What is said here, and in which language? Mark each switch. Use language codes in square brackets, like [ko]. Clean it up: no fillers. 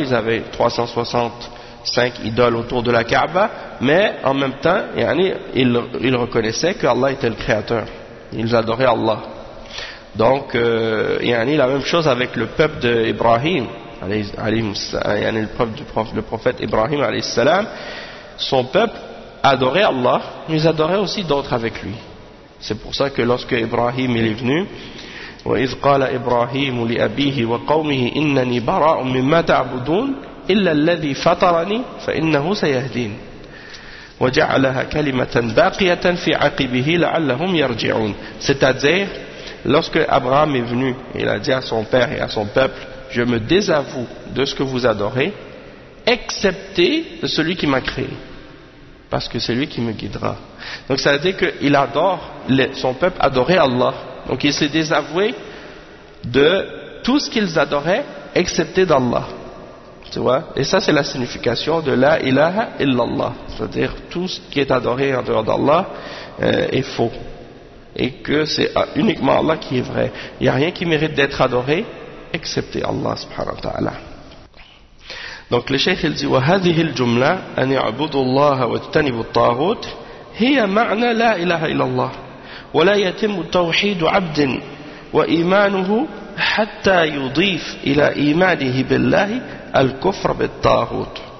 [fr] Ils avaient 365 idoles autour de la Kaaba, mais en même temps, ils reconnaissaient qu'Allah était le créateur. Ils adoraient Allah. Donc, la même chose avec le peuple d'Ibrahim, le prophète Ibrahim, son peuple adorait Allah, mais ils adoraient aussi d'autres avec lui. C'est pour ça que lorsque Ibrahim il est venu, [ar] وَإِذْ قَالَ إِبْرَاهِيمُ لِأَبِيهِ وَقَوْمِهِ إِنَّنِي بَرَاءٌ مِمَّا تَعْبُدُونَ إِلَّا الَّذِي فَطَرَنِي فَإِنَّهُ سَيَهْدِينَ وَجَعَلَهَا كَلِمَةً بَاقِيَةً فِي عَقِبِهِ لَعَلَّهُمْ يَرْجِعُونَ. [fr] C'est-à-dire, lorsque Abraham est venu, il a dit à son père et à son peuple, je me désavoue de ce que vous adorez, excepté de celui qui m'a créé, parce que c'est lui qui me guidera. Donc ça veut dire qu'il adore, son peuple adorait Allah. Donc il s'est désavoué de tout ce qu'ils adoraient, excepté d'Allah. Tu vois? Et ça c'est la signification de la ilaha illallah. C'est-à-dire tout ce qui est adoré en dehors d'Allah est faux. Et que c'est uniquement Allah qui est vrai. Il n'y a rien qui mérite d'être adoré, excepté Allah subhanahu wa ta'ala. Donc le cheikh il dit, [ar] وَهَذِهِ الْجُمْلَةِ أَنْ يَعْبُدُ اللَّهَ وَتَتَنِبُ الطَّاغُوتِ هِيَ مَعْنَى لَا إِلَهَ إِلَى اللَّهِ وَلَا يَتِمُ تَوْحِيدُ عَبْدٍ وَإِيمَانُهُ حَتَّى يُضِيفْ إِلَى إِيمَانِهِ بِاللَّهِ الْكُفْرَ بِالطَّاغُوتِ.